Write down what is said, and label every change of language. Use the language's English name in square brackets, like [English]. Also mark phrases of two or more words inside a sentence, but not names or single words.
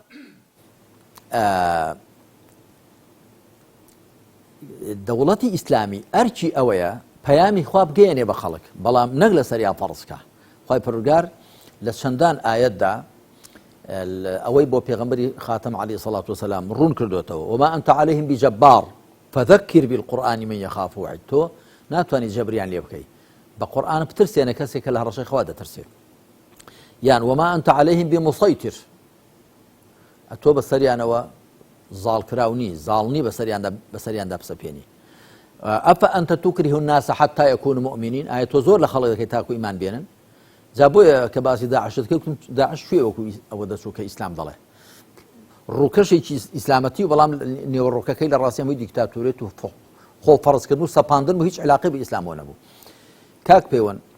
[Central Kurdish] دەوڵەتی ئیسلامی ئەرچی ئەوەیە پەیامی خوا بگەیەنێ بە خەڵک بەڵام نەک لە سەریا فەرزکە خوای پەروەردگار لە چەندان ئایەتدا ئەوەی بۆ پێغەمبەری خاتەم [Arabic] عەلەیهی سەڵات وسەلام [Central Kurdish] ڕوون کردوێتەوە [Arabic] وما أنت عليهم بجبار فذكر بالقرآن من يخاف وعید [Central Kurdish] تۆ ناتوانانی جەبریان لێ بکەی بە قورئان بترسێنە کەسێک کە لە هەڕەشەی خوا دەترسێت یان [Arabic] وما أنت عليهم بمسيطر [Central Kurdish] تۆ بەسەریانەوە زاڵکراو نی زاڵنی بەسەریاندا بسەپێنی [Arabic] ئەفەئەنتە توکره الناس حتى يكونوا مؤمنين [Central Kurdish] ئایا تۆ زۆر لە خەڵک دەکەی تاکو ئیمان بێنن جا بۆیە کە باسی داعشت کردم داعش شوێ وەکو ئەوە دەچوو کە ئیسلام دەڵێ ڕووکەشێکی ئیسلامەتی و بەڵام نێوەڕۆکەکەی لە ڕاستیەوەی دیکتاتۆرێت و خۆ فەرزکردن و سەپاندن و هیچ علاقەی بە ئیسلامەوە نەبوو کاک پەیوەند